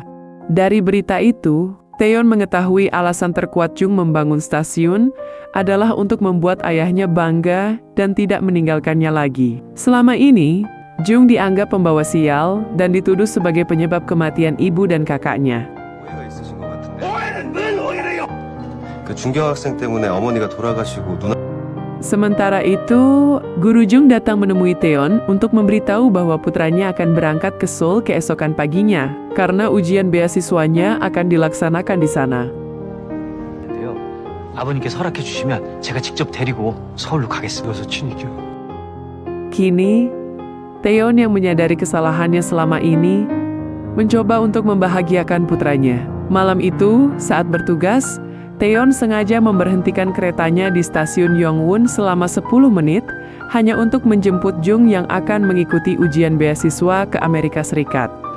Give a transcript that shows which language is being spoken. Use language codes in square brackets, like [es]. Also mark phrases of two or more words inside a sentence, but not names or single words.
[id] Dari berita itu, Taeyeon mengetahui alasan terkuat Jung membangun stasiun adalah untuk membuat ayahnya bangga dan tidak meninggalkannya lagi. Selama ini, Jung dianggap pembawa sial dan dituduh sebagai penyebab kematian ibu dan kakaknya. [ko] 오해가 있으신 것 같은데. 오해는 왜 오해래요? 그 중경학생 때문에 어머니가 돌아가시고 누나 [id] Sementara itu, Guru Jung datang menemui Taeyeon untuk memberitahu bahwa putranya akan berangkat ke Seoul keesokan paginya, karena ujian beasiswanya akan dilaksanakan di sana. [ko] 인데요. 아버님께서 허락해 주시면 제가 직접 데리고 서울로 가겠습니다. 여사친이죠. [id] Kini, Taeyeon yang menyadari kesalahannya selama ini, mencoba untuk membahagiakan putranya. Malam itu, saat bertugas, Taeyeon sengaja memberhentikan keretanya di stasiun Yongwon selama 10 menit, hanya untuk menjemput Jung yang akan mengikuti ujian beasiswa ke Amerika Serikat.